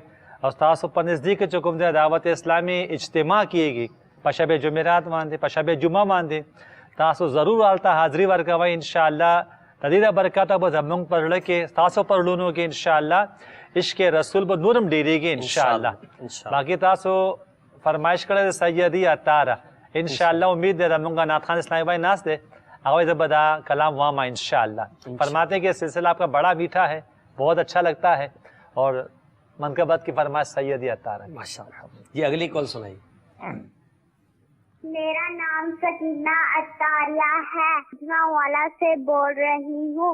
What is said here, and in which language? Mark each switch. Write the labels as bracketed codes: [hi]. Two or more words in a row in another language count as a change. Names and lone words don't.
[ps] او تاسو په نزدیک چې کوم د دعوت اسلامي اجتماع کیږي په شب جمعرات باندې، په شب جمعه باندې، تاسو ضرور هلته حاضري ورکوئ انشاءالله. د دې د برکته به زموږ په زړه کې، تاسو په زړونو کې انشاءالله عشق رسول به نور هم ډېرېږي انشاءالله. باقي تاسو فرمایش کړی د سیدي عطاره، انشاءالله امید دی زموږ نعت خان [ur] اسلامی بھائی [ps] ناست دی، هغوی زه به دا کلام واما انشاءاللہ. [ur] فرماتے ہیں کہ سلسلہ آپ کا بڑا میٹھا ہے، بہت اچھا لگتا ہے. اور منقبت کی فرمائش سیدی عطار ہے. [ar] ماشاء اللہ. [ur] یہ اگلی کال سنائیے. میرا نام سکینہ عطاریہ ہے، والا سے بول رہی ہوں.